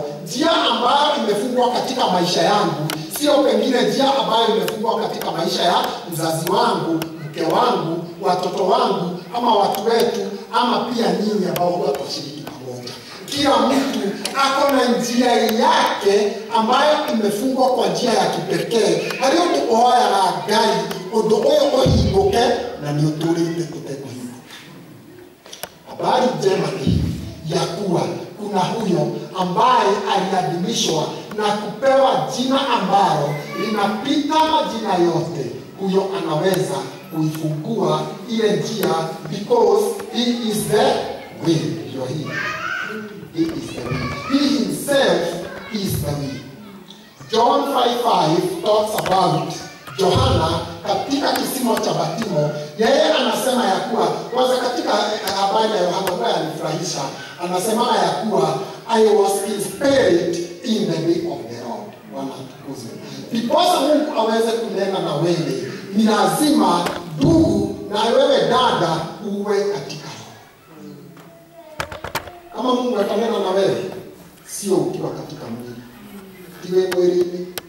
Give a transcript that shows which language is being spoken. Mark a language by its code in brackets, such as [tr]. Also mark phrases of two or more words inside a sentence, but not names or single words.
[sw] Njia ambayo imefungwa katika maisha yangu sio pengine njia ambayo imefungwa katika maisha ya mzazi wangu, mke wangu, watoto wangu, ama watu wetu, ama pia nyinyi ambao tunashiriki pamoja. Kila mtu ako na njia yake ambayo imefungwa kwa njia ya kipekee. [ki] Hario tuoya la Ngai undu uyu uhinguke na ni uturite tutekuhinga. [sw] Habari njema hii ya kuwa kuna huyo ambaye aliadhimishwa na kupewa jina ambalo linapita majina yote. Huyo anaweza kuifungua ile njia [en] because he is the way. He is the way. He himself is the way. John 5:5 talks about [sw] Yohana katika kisima cha Batimo. Yeye anasema ya kuwa kwanza katika habari ya Yohana ambaye alifurahisha, anasema ya kuwa [en] I was inspired in the way of the Lord. [sw] Bwana atukuzwe. Because Mungu aweze kunena na wewe, ni lazima ndugu na wewe dada uwe katika roho. Kama Mungu atanena na wewe, sio ukiwa katika mwili. Iwe mwilini.